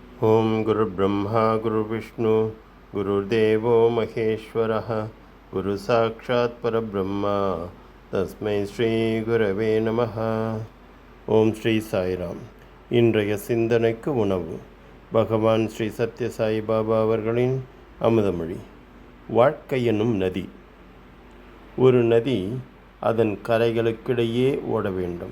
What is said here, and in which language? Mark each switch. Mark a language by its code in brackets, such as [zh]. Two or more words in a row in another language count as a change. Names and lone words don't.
[sa] ॐ गुरु ब्रह्मा गुरु विष्णु गुरुर्देवो महेश्वरः गुरु साक्षात् परब्रह्मा तस्मै श्री गुरवे नमः. [ta] ஓம் ஸ்ரீ சாய்ராம். இன்றைய சிந்தனைக்கு உணவு பகவான் ஸ்ரீ சத்ய சாய் பாபா அவர்களின் அமுதமொழி. வாழ்க்கை என்னும் நதி. ஒரு நதி அதன் கரைகளுக்கிடையே ஓட வேண்டும்.